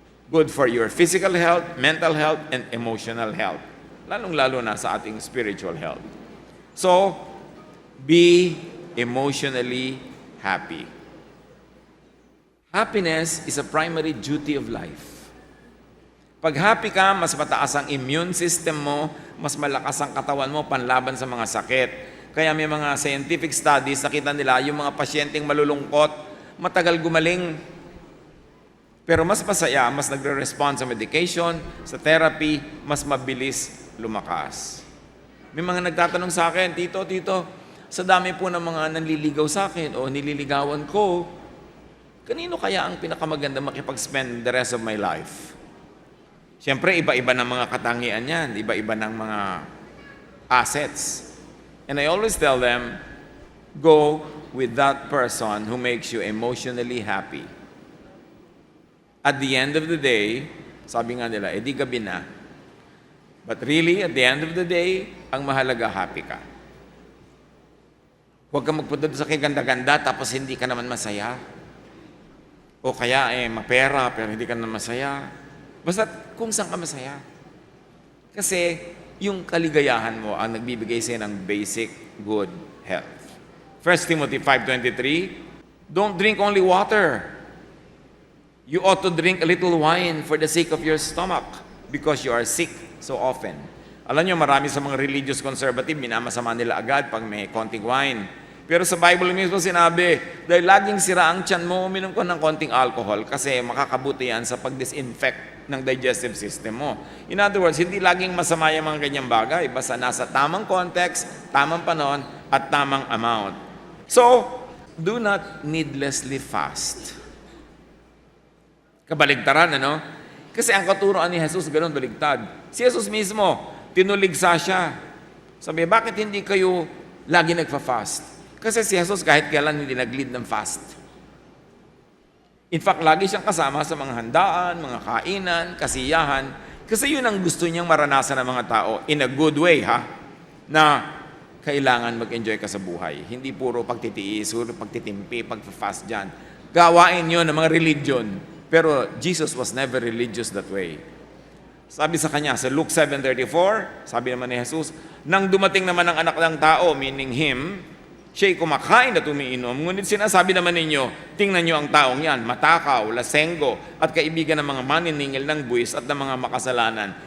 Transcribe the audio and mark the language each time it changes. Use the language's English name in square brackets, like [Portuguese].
[English] Good for your physical health, mental health, and emotional health. [Filipino] Lalong-lalo na sa ating [English] spiritual health. So, be emotionally happy. Happiness is a primary duty of life. [Filipino] Pag happy ka, mas mataas ang immune system mo, mas malakas ang katawan mo panlaban sa mga sakit. Kaya may mga scientific studies, nakita nila yung mga pasyenteng malulungkot, matagal gumaling, pero mas masaya, mas nagre-respond sa medication, sa therapy, mas mabilis lumakas. May mga nagtatanong sa akin, Tito, sa dami po ng mga nanliligaw sa akin o nililigawan ko, kanino kaya ang pinakamaganda makipag-spend [English] the rest of my life? [Filipino] Siyempre, iba-iba ng mga katangian yan, iba-iba ng mga assets. [English] And I always tell them, go with that person who makes you emotionally happy. At the end of the day, [Filipino] sabi nga nila, di gabi na. [English] But really, at the end of the day, [Filipino] ang mahalaga, [English] happy ka. [Filipino] Huwag ka magpunta sa kaganda-ganda tapos hindi ka naman masaya. O kaya, mapera pero hindi ka naman masaya. Basta kung saan ka masaya. Kasi yung kaligayahan mo ang nagbibigay sa'yo ng basic good health. [English] 1 Timothy 5:23, don't drink only water. You ought to drink a little wine for the sake of your stomach because you are sick so often. [Filipino] Alam nyo, marami sa mga religious conservative, minamasama nila agad pag may konting wine. Pero sa Bible mismo sinabi, dahil laging sira ang tiyan mo, uminom ko ng konting alcohol kasi makakabuti yan sa pag-disinfect ng digestive system mo. [English] In other words, [Filipino] hindi laging masama yung mga ganyang bagay, basta nasa tamang context, tamang panahon, at tamang amount. [English] So, do not needlessly fast. [Filipino] Kabaligtaran, ano? Kasi ang katuroan ni Jesus, ganun baligtad. Si Jesus mismo, tinuligsa siya. Sabi, bakit hindi kayo lagi nagfa-fast? Kasi si Jesus kahit kailan hindi nag-lead ng fast. In fact, lagi siyang kasama sa mga handaan, mga kainan, kasiyahan. Kasi yun ang gusto niyang maranasan ng mga tao [English] in a good way, [Filipino] ha? Na kailangan mag-enjoy ka sa buhay. Hindi puro pagtitiis, puro pagtitimpi, pag-fast dyan. Gawain yun ng mga religion. [English] Pero Jesus was never religious that way. [Filipino] Sabi sa kanya, sa Luke 7:34, sabi naman ni Jesus, nang dumating naman ang anak ng tao, [English] meaning him, [Filipino] siya'y kumakain at umiinom. Ngunit sinasabi naman ninyo, tingnan nyo ang taong yan, matakaw, lasenggo, at kaibigan ng mga maniningil ng buwis at ng mga makasalanan.